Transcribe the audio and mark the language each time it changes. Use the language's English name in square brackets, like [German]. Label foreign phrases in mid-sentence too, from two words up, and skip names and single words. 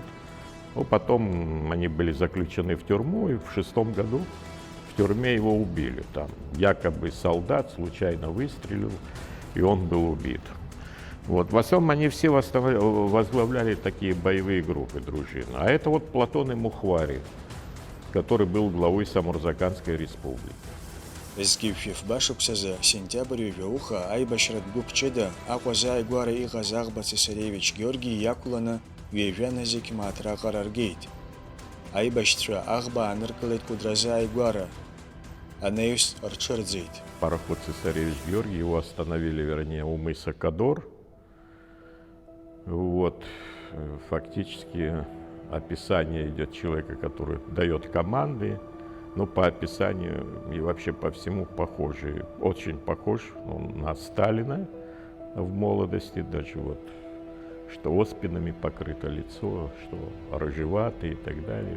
[Russian] Ну, потом они были заключены в тюрьму, и в 1906 году в тюрьме его убили. Там якобы солдат случайно выстрелил, и он был убит. Вот. В основном они все возглавляли такие боевые группы, дружины. А это вот Платон Мухвари, который был главой Самурзаканской республики. [Abkhazian] Згьы-шәиф башықәсазы сентиабр ҩажәауха аибашьратә гәыԥ ҷыда Аҟәа-Зааигәара иҟаз Аӷба Цесаревич Георги иақәланы ҩажәана зегь мааҭраҟара ргеит. Аибашьцәа Аӷба ааныркылеит Кәыдра-Зааигәара. Анаҩс рҽырӡеит. [Russian] Пароход Цесаревич Георгий, его остановили, вернее, у мыса Кадор. Вот, фактически описание идет человека, который дает команды, но по описанию и вообще по всему похожий, очень похож он на Сталина в молодости, даже вот, что оспинами покрыто лицо, что рыжеватый и так далее.